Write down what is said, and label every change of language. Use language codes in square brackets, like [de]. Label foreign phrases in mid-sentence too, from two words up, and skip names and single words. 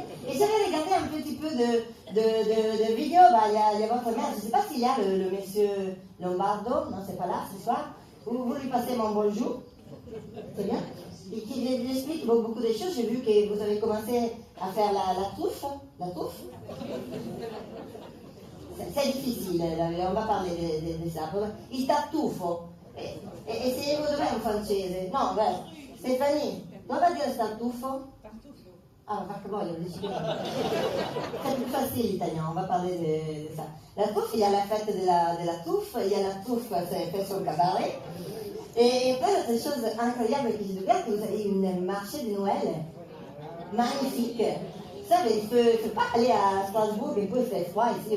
[fr] Et j'avais regardé un petit peu de vidéos, il y a votre mère, je ne sais pas s'il y a le monsieur Lombardo, non, c'est pas là ce soir, vous lui passez mon bonjour, c'est bien, et qui lui explique beaucoup de choses. J'ai vu que vous avez commencé à faire la touffe, c'est difficile, on va parler de ça. [it] Il tartufo, [fr] essayez-vous de dire en français, non, Stéphanie, [it] dove va dire tartufo? Ah, perché voglio decidere. [fr] C'est plus facile l'italien, on va parler de ça. La touffe, il y a la fête de la touffe, il y a la touffe, c'est fait sur le cabaret. Et après, l'autre chose incroyable que j'ai découvert, que vous avez une marché de Noël magnifique. Vous savez, il ne faut pas aller à Strasbourg et puis il fait froid ici.